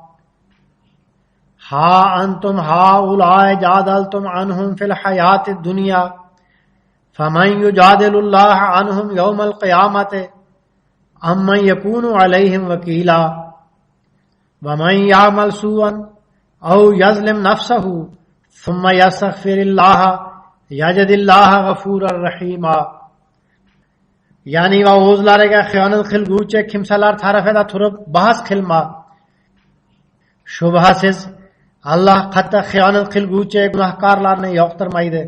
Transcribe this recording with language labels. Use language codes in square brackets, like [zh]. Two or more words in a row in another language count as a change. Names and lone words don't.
[ar] ها أنتم هؤلاء جادلتم عنهم في الحياة الدنيا فمن يجادل الله عنهم يوم القيامة أم من يكون عليهم وكيلا ومن يعمل سوءا أو يظلم نفسه ثم يستغفر الله يجد الله غفورا رحيما. [uz] Ya'ni va o'zlariga xiyonat qilguvchi kimsalar tarafida turib bahs qilma. Shubhasiz Allah qattiq xiyonat qilguvchi gunohkorlarni yoqtirmaydi.